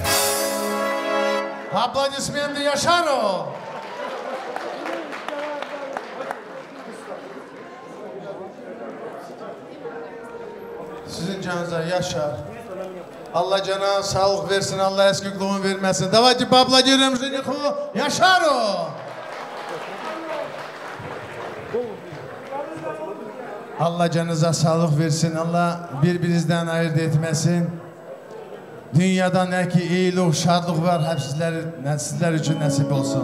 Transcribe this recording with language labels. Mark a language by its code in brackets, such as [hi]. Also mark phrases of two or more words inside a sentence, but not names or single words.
[ru] Аплодисменты Яшару! [tr] Sizin canınıza Yaşar. Allah cana sağlık versin, Allah eskikliğini vermesin. [ru] Давайте поаплодируем жениху Yaşarу! [tr] Allah canınıza sağlık versin, Allah birbirinizden ayırt etmesin. Dünyada ne ki iyilik, şadlık var, hep sizler için nasip olsun.